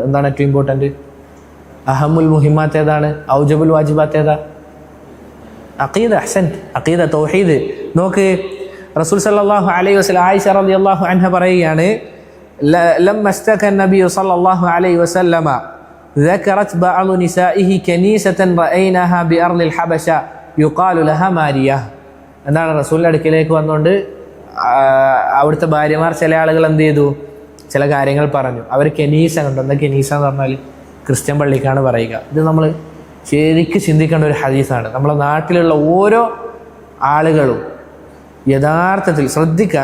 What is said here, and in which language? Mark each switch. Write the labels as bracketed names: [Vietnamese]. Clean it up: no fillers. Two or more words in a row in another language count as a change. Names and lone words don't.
[Malayalam] എന്താണ് ഏറ്റവും ഇമ്പോർട്ടൻ്റ്? [Arabic] أهم المهمات [Malayalam] ഏതാണ്? [Arabic] أوجب الواجبات [Malayalam] ഏതാ? അഖീദ. [Arabic] أحسن، عقيدة، توحيد. നോക്ക്, رسول صلى الله عليه وسلم عائشة رضي الله عنها പറയുകയാണ്, لما اشتكى النبي صلى الله عليه وسلم ذكرت بعض نسائه كنيسة رأيناها بأرض الحبشة يقال لها ماريا. [Malayalam] എന്താണ്? റസൂലിൻ്റെ അടുക്കിലേക്ക് വന്നുകൊണ്ട് അവിടുത്തെ ഭാര്യമാർ ചില ആളുകൾ എന്ത് ചെയ്തു? ചില കാര്യങ്ങൾ പറഞ്ഞു. അവർ കെനീസ കണ്ടു. എന്താ കെനീസ എന്ന് പറഞ്ഞാൽ? ക്രിസ്ത്യൻ പള്ളിക്കാണ് പറയുക. ഇത് നമ്മൾ ശരിക്കും ചിന്തിക്കേണ്ട ഒരു ഹദീസാണ്. നമ്മളെ നാട്ടിലുള്ള ഓരോ ആളുകളും യഥാർത്ഥത്തിൽ ശ്രദ്ധിക്കുക.